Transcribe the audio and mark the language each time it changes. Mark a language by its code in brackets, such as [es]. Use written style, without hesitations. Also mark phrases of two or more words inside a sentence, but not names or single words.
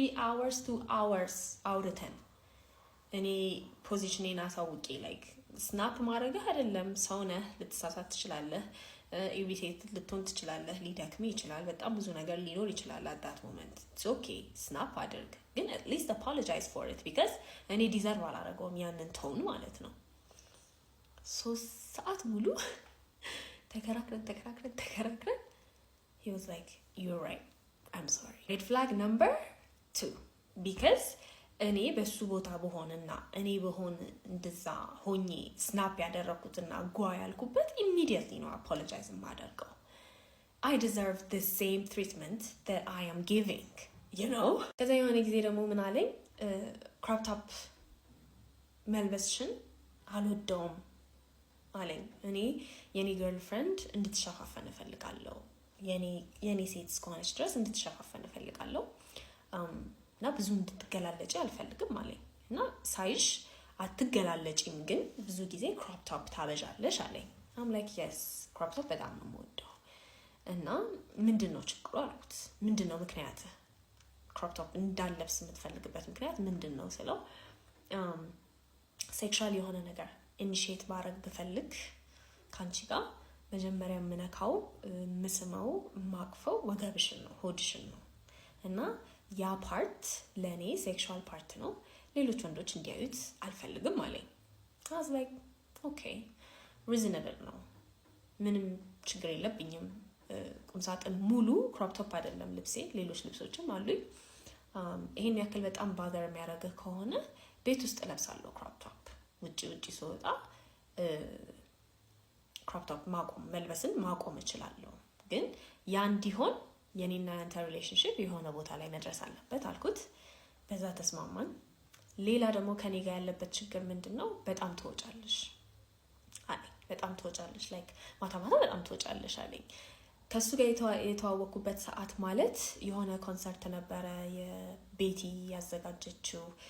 [en] hours 2 hours [am] አውርተን እኔ ፖዚሽኔን አሳውቄ like ስናፕ ማድረግ አይደለም ሰው ነህ ልትሳሳት ትችላለህ ኢሪቴት ልትሆን ትችላለህ ሊደክም ይችላል በጣም ብዙ ነገር ሊኖር ይችላል [en] at that moment it's okay [am] ስናፕ አድርግ ግን [en] at least apologize for it because [am] እኔ ዲዘርቭ አላደረገውም ያንን ቶን ማለት ነው 3 ሰዓት ሙሉ ተከራክረን [en] he was like you're right I'm sorry red flag number 2 because [am] እኔ በሱ ቦታ በሆነና እኔ በሆነ እንደዛ ሆኜ ስናፕ ያደረኩትና ጓ [en] ያልኩበት immediately ነው apologize ማደርገው I deserve the same treatment that I am giving you know [am] ከዛ የሆነ ጊዜ ደግሞ ምን አለኝ [en] crop top [am] መልበስሽን አልወደውም አለኝ እኔ የኔ girlfriend እንድትሸፋፈን እፈልጋለሁ የኔ ሴት እስከሆነች ድረስ እንድትሸፋፈን እፈልጋለሁ እና ብዙ እንድትገላለጪ አልፈልግም አለኝ እና ሳይሽ አትገላለጪም ግን ብዙ ጊዜ [en] crop top [am] ታበጃለሽ አለኝ [en] I'm like yes crop top [am] በጣም ነው የምወደው እና ምንድነው ችግሩ አልኩት ምንድነው ምክንያት [en] crop top [am] እንዳለብስ የምትፈልግበት ምክንያት ምንድነው ስለው ሴክሹዋል የሆነ ነገር ኢኒሺየት ማድረግ ብፈልግ ካንቺ ጋር መጀመሪያ ምነካው ምስመው ማቅፈው ወገብሽን ነው ሆድሽን ነው እና ያ ፓርት ለኔ ሴክሹዋል ፓርት ነው ሌሎች ወንዶች እንዲያዩት አልፈልግም አለኝ [en] I was like okay reasonable [am] ነው ምንም ችግር የለብኝም ቁምሳጥን ሙሉ [en] crop top [am] አይደለም ልብሴ ሌሎች ልብሶችም አሉኝ ይሄን ያክል በጣም ባዘር የሚያደርግ ከሆነ ቤት ውስጥ ለብሳለሁ [en] crop top [am] ውጪ ስወጣ [en] crop top [am] መልበስን ማቆም እችላለሁ ግን ያ እንዲሆን የኔና ያንተ ሪሌሽንሺፕ የሆነ ቦታ ላይ መድረስ አለበት አልኩት በዛ ተስማማን ሌላ ደግሞ ከኔ ጋር ያለበት ችግር ምንድነው በጣም ትወጫለሽ አለኝ በጣም ትወጫለሽ like ማታ በጣም ትወጫለሽ አለኝ ከሱ ጋር የተዋወኩበት ሰዓት ማለት የሆነ ኮንሰርት ነበረ የቤቲ ያዘጋጀችው